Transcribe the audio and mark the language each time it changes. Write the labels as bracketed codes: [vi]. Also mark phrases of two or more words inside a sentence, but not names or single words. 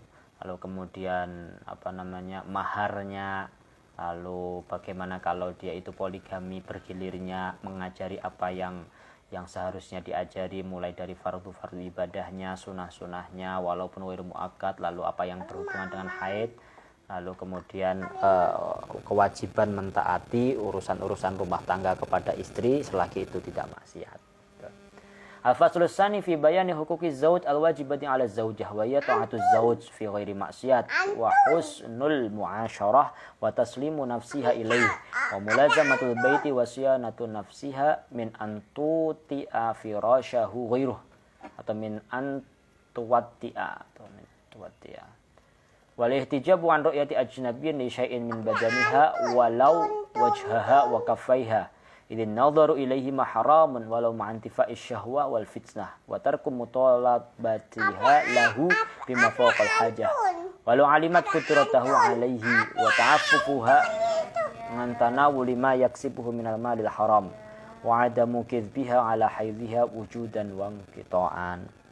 [id] Lalu kemudian maharnya, lalu bagaimana kalau dia itu poligami bergilirnya, mengajari apa yang seharusnya diajari, mulai dari fardu ibadahnya, sunah-sunahnya walaupun [ar] غير مؤكد, [id] lalu apa yang berhubungan dengan haid, lalu kemudian kewajiban mentaati urusan-urusan rumah tangga kepada istri selagi itu tidak maksiat. [ar] الفصل الثاني في بيان حقوق الزوج الواجبة على الزوجة وهي طاعة الزوج في غير معصية وحسن المعاشرة وتسليم نفسها إليه وملازمة البيت وصيانة نفسها من أن توطئ فراشه غيره atau من أن توطئ والاحتجاب عن رؤية أجنبي لشيء من بدنها ولو وجهها وكفيها إذ النظر إليه ما حرام ولو مع انتفاء شهوة والفتنة وترك مطالبتها له بما فوق الحاجة ولو علمت قدرته عليه وتعففها عن تناول ما يكسبه من المال الحرام وعدم كذبها على حيضها وجودا وانقطاعا.